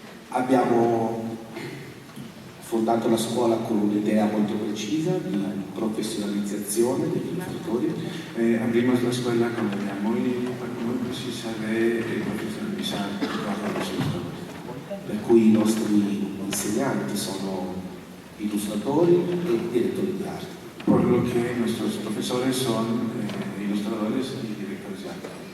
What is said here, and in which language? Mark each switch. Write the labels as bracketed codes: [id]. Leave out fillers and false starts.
[it] Abbiamo fondato la scuola con un'idea molto precisa di professionalizzazione degli illustratori. [es] Abrimos la escuela con una idea muy precisa de profesionalizar el trabajo de los ilustradores. [it] Per cui i nostri insegnanti sono illustratori e direttori di arte. [es] Por lo que nuestros profesores son ilustradores y directores de arte.